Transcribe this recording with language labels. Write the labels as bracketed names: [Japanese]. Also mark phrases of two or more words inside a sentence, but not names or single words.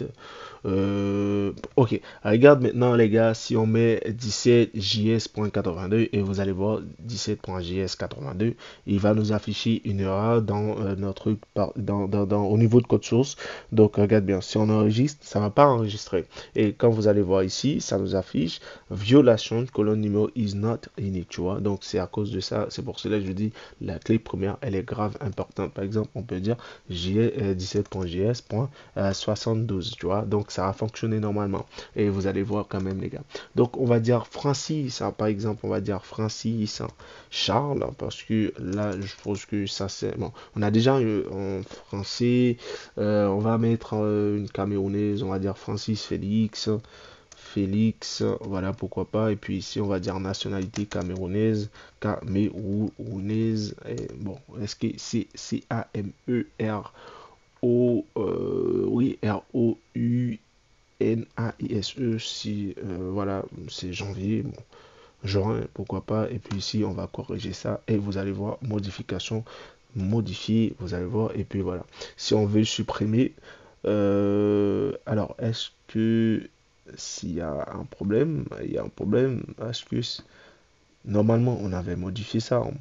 [French] Ok, regarde maintenant, les gars, si on met 17js.82 et vous allez voir 17.js82, il va nous afficher une erreur dans notre au niveau de code source. Donc, regarde bien, si on enregistre, ça ne va pas enregistrer. Et quand vous allez voir ici, ça nous affiche violation colonne numéro [English] is not unique, [French] tu vois. Donc, c'est à cause de ça, c'est pour cela que je dis la clé première, elle est grave importante. Par exemple, on peut dire 17.js.72, tu vois. Donc, ça a fonctionné normalement. Et vous allez voir quand même, les gars. Donc, on va dire Francis, hein, par exemple, on va dire Francis, hein, Charles, parce que là, je pense que ça, c'est bon. On a déjà en français. On va mettre une camerounaise, on va dire Francis Félix. Félix, voilà pourquoi pas. Et puis ici, on va dire nationalité camerounaise. Camerounaise. Et bon, est-ce que c'est C-A-M-E-R-O, oui, R-O-U-N-A-I-S-E, si, voilà, c'est janvier, bon, juin, pourquoi pas. Et puis ici, on va corriger ça. Et vous allez voir, modification, modifier, vous allez voir. Et puis voilà. Si on veut supprimer, Alors, est-ce que s'il y a un problème, il y a un problème, est-ce que normalement on avait modifié ça, hein?